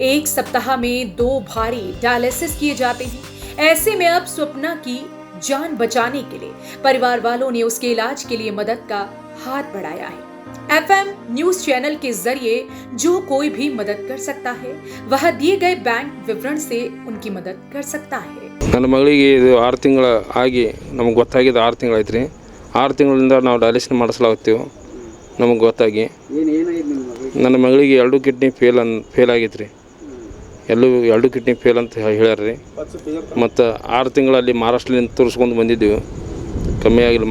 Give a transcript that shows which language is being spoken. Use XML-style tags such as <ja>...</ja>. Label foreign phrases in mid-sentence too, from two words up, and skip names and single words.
<hi>एक सप्ताह में 2 भारी डायलिसिस किए जाते हैं। ऐसे में अब स्वप्ना की जान बचाने के लिए परिवार वालों ने उसके इलाज के लिए मदद का हाथ बढ़ाया है। FM</hi> <en>news channel</en> <hi>के जरिए जो कोई भी मदद कर सकता है, वह दिए गए बैंक विवरण से उनकी मदद कर सकता है।</hi> <kn>ನನ್ನ ಮಗಳಿಗೆ ಇದು 6 ತಿಂಗಳು ಆಗಿ ನಮಗೆ ಗೊತ್ತಾಗಿದೆ। 6 ತಿಂಗಳು ಆಯ್ತು ರೀ। 6 ತಿಂಗಳಿಂದ ನಾವು ಡಯಾಲಿಸಿಸ್ ಮಾಡಿಸ್ಲಾಗ್ತೀವಿ ನಮಗೆ ಗೊತ್ತಾಗಿ। ನನ್ನ ಮಗಳಿಗೆ 2</kn> <en>kidney fail</en> <kn>ಆಗೈತೆ ರೀ। 2</kn> <en>kidney fail</en> <kn>ಅಂತ ಹೇಳ್ಯಾರ ರೀ। ಮತ್ತು 6 ತಿಂಗಳಲ್ಲಿ ಮಹಾರಾಷ್ಟ್ರದಿಂದ ತೋರಿಸ್ಕೊಂಡು ಬಂದಿದ್ದೀವಿ, ಕಮ್ಮಿ ಆಗಿಲ್ಲ।</kn>